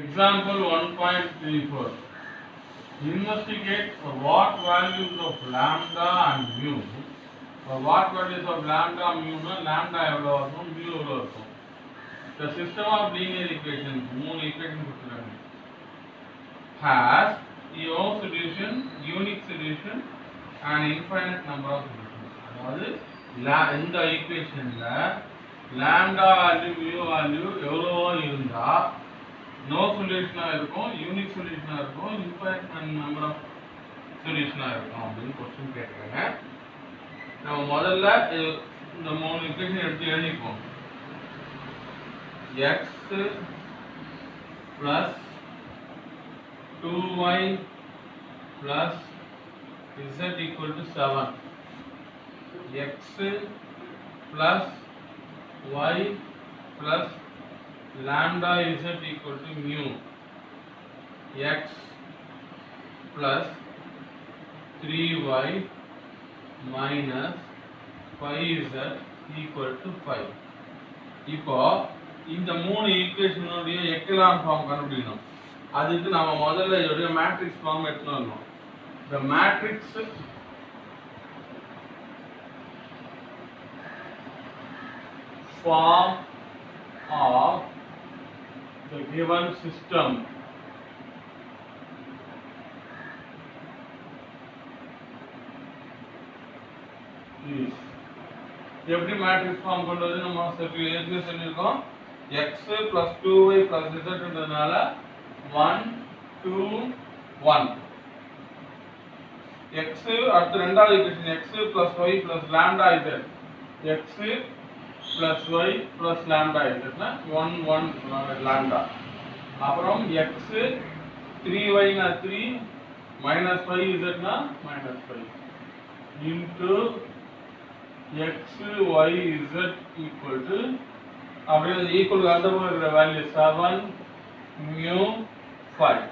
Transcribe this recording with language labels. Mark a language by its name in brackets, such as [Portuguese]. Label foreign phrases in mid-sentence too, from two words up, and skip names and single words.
[English] Example 1.34. Investigate what values of lambda and mu. What values of lambda mu na lambda [Tamil] எவ்வளவு இருக்கும் [English] mu [Tamil] எவ்வளவு இருக்கும். [English] The system of linear equations [Tamil] மூணு equation கொடுத்திருக்காங்க. [English] Has no solution, unique solution and infinite number of solutions. [Tamil] அதாவது இந்த ஈக்குவேஷன்ல [English] lambda value mu value [Tamil] எவ்வளவோ இருந்தா [English] no solution [Tamil] இருக்கும், [English] unique solution [Tamil] இருக்கும், [English] infinite number of solution [Tamil] இருக்கும் அப்படினு क्वेश्चन கேக்குறாங்க. நம்ம முதல்ல இந்த மூணு ஈக்குவேஷன் எடுத்து எழுதிப்போம். [English] x plus 2y plus z equal to 7. x plus y plus lambda z equal to mu. x plus 3y minus 5z equal to 5. [Tamil] இப்போ இந்த மூணு ஈக்குவேஷனுடைய [English] echelon form [Tamil] கண்டுபிடிக்கணும். அதுக்கு நாம முதல்ல இதோட [English] matrix form [Tamil] எடுத்து வரணும். [English] The matrix form of the given system is [Tamil] எப்படி [English] matrix form [Tamil] கொண்டு வந்து நம்ம ஏற்கனவே சொல்லியிருக்கோம். [English] x plus 2y plus z ன்றதுனால 1 2 1 x [Tamil] அடுத்து ரெண்டாவது ஈக்குவேஷன் [English] x plus y plus lambda z x plus y plus lambda z னா 1 1 lambda அப்புறம் x 3y னா 3 minus 5z னா minus 5 into x y z equal to [Tamil] அப்படியே ஈக்குவல் அந்த பக்கம் இருக்கிற வேல்யூ [English] 7 mu 5.